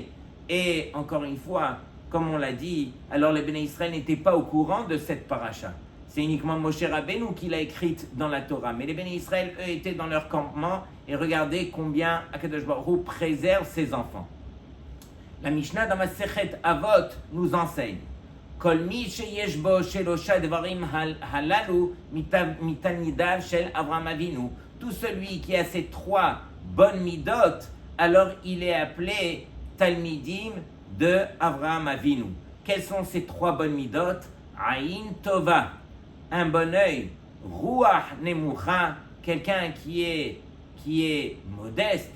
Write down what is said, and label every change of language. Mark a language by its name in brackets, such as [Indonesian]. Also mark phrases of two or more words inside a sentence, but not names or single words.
[French] Et encore une fois, comme on l'a dit, alors les Béné Israël n'étaient pas au courant de cette paracha. C'est uniquement Moshe Rabbeinu qui l'a écrite dans la Torah. Mais les Béné Israël, eux, étaient dans leur campement et regardez combien Akadosh Baruch Hu préserve ses enfants. La Mishnah dans Masechet Avot nous enseigne [Hebrew] כל מי שיש בו שלושה דברים הללו מתלמידיו של אברהם אבינו. [French] Tout celui qui a ces 3 bonnes midot, alors il est appelé Talmidim de Avraham Avinu. Quelles sont ces 3 bonnes midot? [Hebrew] עין טובה, [French] un bon œil. [Hebrew] רוח נמוכה, [French] quelqu'un qui est modeste.